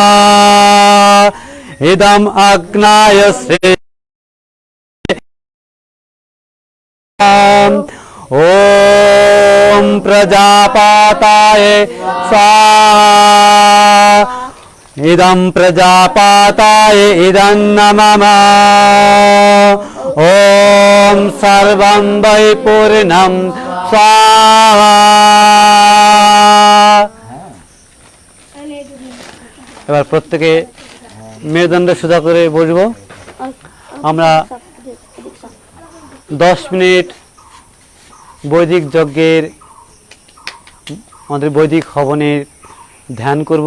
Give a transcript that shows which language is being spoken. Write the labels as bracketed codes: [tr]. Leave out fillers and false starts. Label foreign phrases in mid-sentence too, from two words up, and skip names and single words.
[sa] इदम अग्नाय ओम प्रजापताय स्वाहा इदम प्रजापताय इदं नमः। ओम सर्वं वै पूर्णं स्वाहा। [bn] এবার প্রত্যেকে মেরুদণ্ড সোজা করে বসবো। আমরা 10 মিনিট বৈদিক যজ্ঞের আমাদের বৈদিক হবনের ধ্যান করব।